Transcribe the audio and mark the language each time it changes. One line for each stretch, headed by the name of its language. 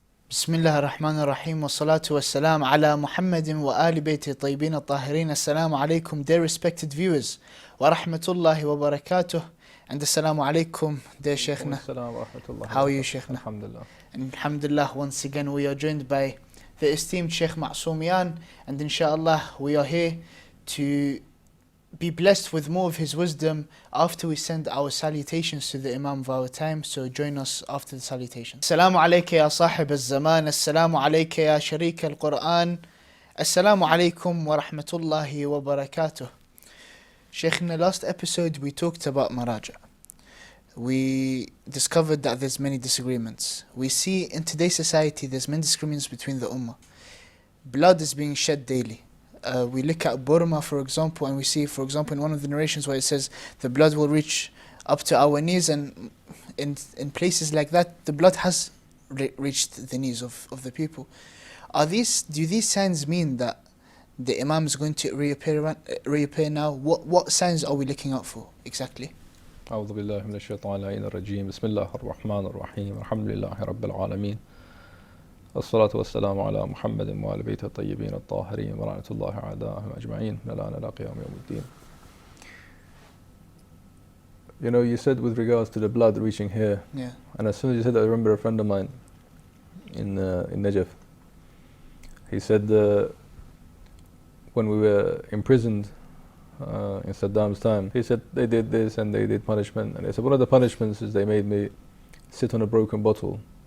Arabic: بسم الله الرحمن الرحيم والصلاة والسلام على محمد وآل بيته الطيبين الطاهرين. السلام عليكم
English: dear respected viewers
Arabic: ورحمة الله وبركاته.
English: And
Arabic: السلام عليكم
English: dear Sheikhna. How are you, Sheikhna? Alhamdulillah. Alhamdulillah, once again we are joined by the esteemed Sheikh Massoumian, and inshallah we are here to be blessed with more of his wisdom after we send our salutations to the Imam of our time. So join us after the salutation. Assalamu alayka ya sahib al-zaman, assalamu alayka ya sharik al-Quran, assalamu alaykum wa rahmatullahi wa barakatuh. Sheikh, in the last episode we talked about maraja. We discovered that there's many disagreements. We see in today's society there's many disagreements between the ummah. Blood is being shed daily. We look at Burma, for example, and we see, for example, in one of the narrations where it says the blood will reach up to our knees, and in places like that, the blood has reached the knees of the people. Do these signs mean that the Imam is going to reappear now? What signs are we looking out for exactly?
Arabic: أعوذ بالله من الشيطان اللعين الرجيم بسم الله الرحمن الرحيم الحمد لله رب العالمين الصلاة والسلام على محمد وآل بيته الطيبين الطاهرين ورحمة الله أعداءهم أجمعين نلعن لا قيام يوم الدين.
English: You know, you said with regards to the blood reaching here, Yeah. and as soon as you said that, I remember a friend of mine in Najaf. He said when we were imprisoned in Saddam's time, he said they did this and they did punishment, and he said one of the punishments is they made me sit on a broken bottle.